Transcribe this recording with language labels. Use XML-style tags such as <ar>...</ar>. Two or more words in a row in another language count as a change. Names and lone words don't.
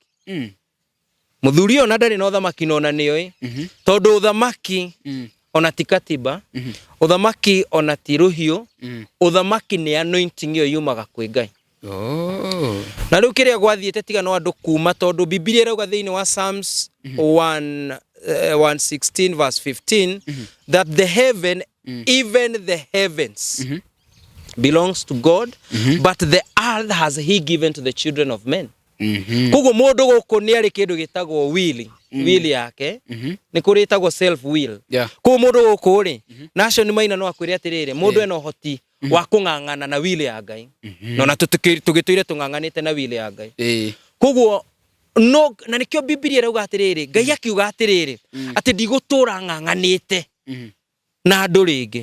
<ki>Mũthuri ũyũ na ndarĩ na ũthamaki nona nĩoĩ, tondũ ũthamaki ona ti katiba, ũthamaki ona ti rũhiũ, ũthamaki nĩ anointing ĩyo yumaga kwĩ Ngai. Na rĩu kĩrĩa gwathiĩte tiga no andũ kuma, tondũ Biblia ĩrauga thĩinĩ wa</ki> <en>Psalms 116 verse 15 that the heaven, even the heavens belongs to God, but the earth has he given to the children of men.</en> <ki>Koguo mũndũ gũkũ nĩ arĩ kĩndũ gĩtagwo will yake, nĩ kũrĩ ĩtagwo</ki> <en>self will.</en> <ki>Koguo mũndũ gũkũ rĩ, Nahashon Maina no akwĩre atĩrĩrĩ, mũndũ ena ũhoti wa kũng'ang'ana na will ya Ngai, no na tũgĩtũire tũng'ang'anĩte na will ya Ngai. Koguo no, na nĩkĩo Biblia ĩrauga atĩrĩrĩ, Ngai akiuga atĩrĩrĩ atĩ ndigũtũra ng'ang'anĩte na andũ rĩngĩ.</ki>